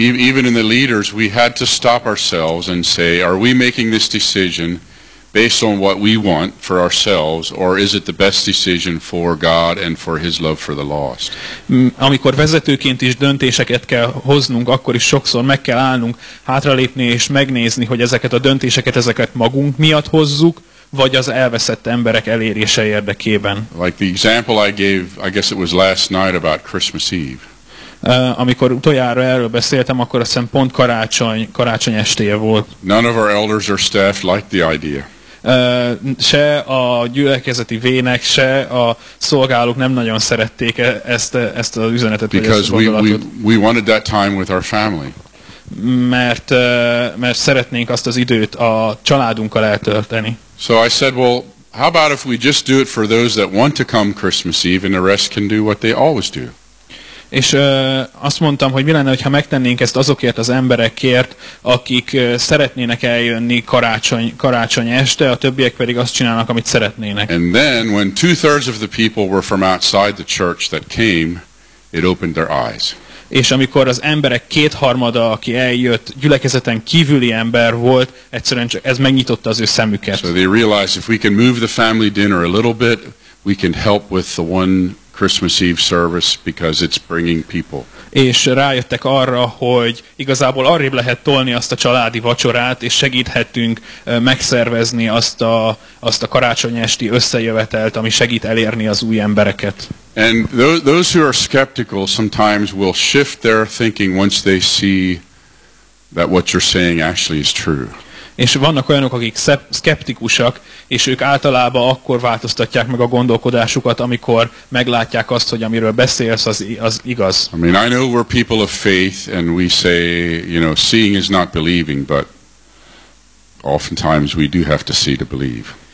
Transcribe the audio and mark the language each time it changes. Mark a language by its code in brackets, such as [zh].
[en] Even in the leaders, we had to stop ourselves and say, are we making this decision based on what we want for ourselves, or is it the best decision for God and for His love for the lost? [hu] Amikor vezetőként is döntéseket kell hoznunk, akkor is sokszor meg kell állnunk, hátralépni és megnézni, hogy ezeket a döntéseket, ezeket magunk miatt hozzuk, vagy az elveszett emberek elérése érdekében. [en] Like the example I gave, I guess it was last night about Christmas Eve. [hu] Amikor utoljára erről beszéltem, akkor azt hiszem pont karácsony estéje volt. [en] None of our elders or staff liked the idea. [hu] Se a gyülekezeti vének, se a szolgálók nem nagyon szerették ezt az üzenetet. [en] Because [hu] vagy ezt a [en] we wanted that time with our family. [hu] Mert szeretnénk azt az időt a családunkkal eltölteni. [en] So I said, well, how about if we just do it for those that want to come Christmas Eve and the rest can do what they always do? [hu] És azt mondtam, hogy mi lenne, ha megtennénk ezt azokért az emberekért, akik szeretnének eljönni karácsony este, a többiek pedig azt csinálnak, amit szeretnének. [en] And then when 2/3 of the people were from outside the church that came, it opened their eyes. [hu] És amikor az emberek kétharmada, aki eljött, gyülekezeten kívüli ember volt, egyszerűen csak ez megnyitotta az ő szemüket. [en] So they realized if we can move the family dinner a little bit, we can help with the one Christmas Eve service because it's bringing people. [hu] És rájöttek arra, hogy igazából arrébb lehet tolni azt a családi vacsorát, és segíthetünk megszervezni azt a karácsony esti összejövetelt, ami segít elérni az új embereket. [en] And those who are skeptical sometimes will shift their thinking once they see that what you're saying actually is true. [hu] És vannak olyanok, akik szkeptikusak, és ők általában akkor változtatják meg a gondolkodásukat, amikor meglátják azt, hogy amiről beszélsz, az igaz. [en] I mean, I know we're people of faith, and we say, you know, seeing is not believing, but oftentimes we do have to see to believe.